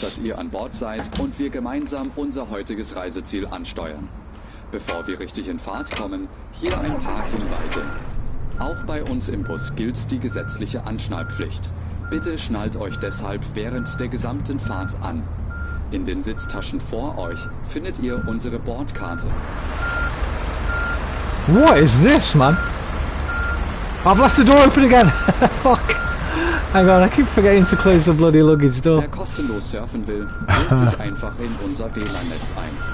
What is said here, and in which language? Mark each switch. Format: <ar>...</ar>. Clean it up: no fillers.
<de>dass ihr an Bord seid und wir gemeinsam unser heutiges Reiseziel ansteuern. Bevor wir richtig in Fahrt kommen, hier ein paar Hinweise. Auch bei uns im Bus gilt die gesetzliche Anschnallpflicht. Bitte schnallt euch deshalb während der gesamten Fahrt an. In den Sitztaschen vor euch findet ihr unsere Bordkarte.</de> <en>What is this, man? I've left the door open again. Fuck. Hang on, I keep forgetting to close the bloody luggage door.</en> <de>Wer kostenlos surfen will, wählt sich einfach in unser WLAN-Netz ein.</de>